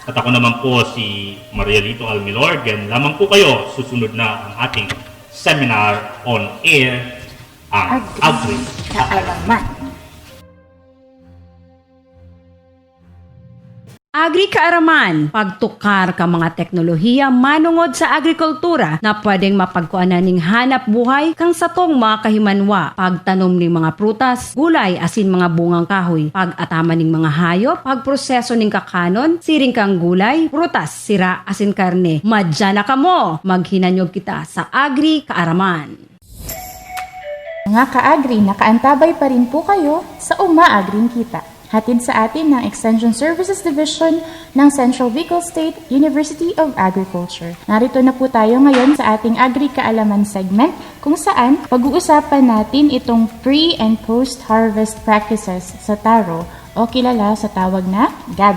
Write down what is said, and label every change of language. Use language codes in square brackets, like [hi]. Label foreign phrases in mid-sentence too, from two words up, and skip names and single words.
[tl] At ako naman po si Marielito Almilor. Yan lamang po kayo. Susunod na ang ating [en] seminar on air, [tl] ang Agri-Kaalaman. Agri-Kaalaman, [bik] pagtukar ka mga teknolohiya manungod sa agrikultura na pwedeng mapagkuanan ning hanap buhay kang satong mga kahimanwa, pagtanom ning mga prutas, gulay asin mga bungang kahoy, pag-ataman ning mga hayop, pagproseso ning kakanon, siring kang gulay, prutas, sira asin karne. Madya na kamo, maghinanyog kita sa Agri-Kaalaman. [tl] Mga ka-agri, nakaantabay pa rin po kayo sa Uma-Agring Kita. Hatid sa atin ng Extension Services Division ng Central Bicol State University of Agriculture. Narito na po tayo ngayon sa ating Agri-Kaalaman segment kung saan pag-uusapan natin itong [en] pre- and post-harvest practices [tl] sa taro o kilala sa tawag na gabi.